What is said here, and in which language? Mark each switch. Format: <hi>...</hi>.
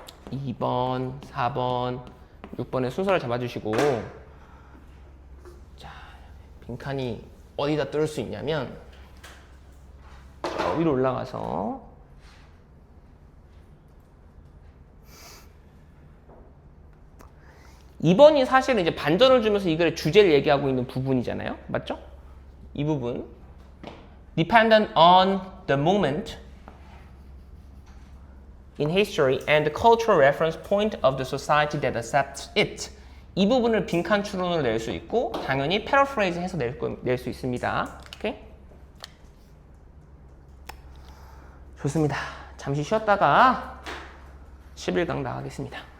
<ko>2번, 4번, 6번의 순서를 잡아주시고 자, 빈칸이 어디다 뜰 수 있냐면 저 위로 올라가서 2번이 사실은 이제 반전을 주면서 이 글의 주제를 얘기하고 있는 부분이잖아요. 맞죠? 이 부분.</ko> <en>Dependent on the moment in history and the cultural reference point of the society that accepts it.</en> <ko>이 부분을 빈칸 추론을 낼 수 있고 당연히 paraphrase 해서 낼 수 있습니다. 오케이? 좋습니다. 잠시 쉬었다가 11강 나가겠습니다.</ko>